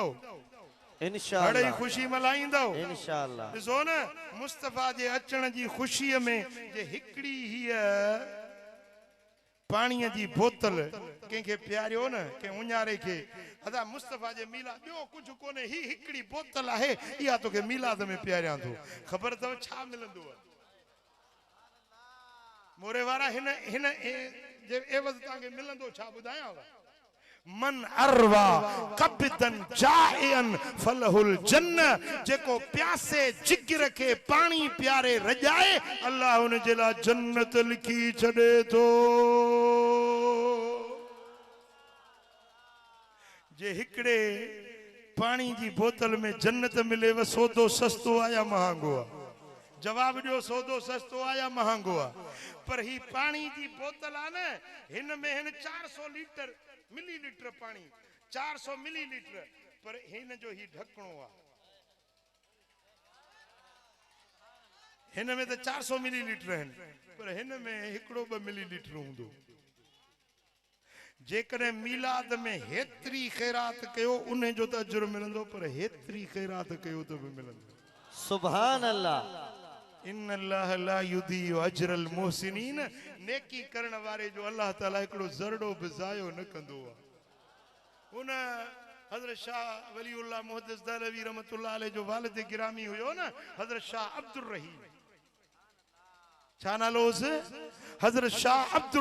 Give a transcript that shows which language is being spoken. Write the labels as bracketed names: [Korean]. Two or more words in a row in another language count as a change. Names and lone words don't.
[Arabic] إن شاء الله [Sindhi] खुशी मलाईंदो [Arabic] إن شاء الله [Sindhi] ॾिसो न मुस्तफा जे अचण जी खुशीअ में जे हिकड़ी हीअ पाणीअ जी बोतल कंहिंखे प्यारियो न के उन्यारे के अदा मुस्तफा जे मिलाद ॿियो कुझु कोन्हे ही हिकड़ी बोतल आहे इहा तोखे मिलाद में प्यारियां थो ख़बर अथव छा मिलंदो आहे मोरे वारा हिन हिन जे एवज़ तव्हांखे मिलंदो छा ॿुधायांव [Arabic] من أروى كبدا ظمآن فله الجنة [Sindhi] जेको प्यासे जिगर के पानी प्यारे रजाए अल्लाह उन जे लाइ जन्नत लिखी छॾे थो जे हिकड़े पानी जी बोतल में जन्नत मिले व सौदो सस्तो आ या महांगो आ जवाब ॾियो सौदो सस्तो आ या महांगो आ पर ही पानी जी बोतल आ न हिन में हिन 400 लीटर मिलीलीटर पानी 400 मिलीलीटर पर हिन जो ही ढकणो आ हिन में त 400 मिलीलीटर आहिनि पर हिन में हिकड़ो 2 मिलीलीटर हूंदो जेकॾहिं मीलाद में हेतरी ख़ैरात कयो उन जो त अजुर मिलंदो पर हेतरी ख़ैरात कयो त बि मिलंदो [Arabic] سبحان الله إن الله لا يضيع أجر المحسنين [Sindhi] नेकी करण वारे जो अल्लाह ताला हिकड़ो ज़रड़ो बि ज़ायो न कंदो आहे उन हज़रत शाह वलीउल्लाह मुहद्दिस दहलवी [Arabic] رحمة الله عليه [Sindhi] जो वालिद गिरामी हुयो न हज़रत शाह अब्दुर रहीम छा नालो हुयुसि हज़रत शाह अब्दुर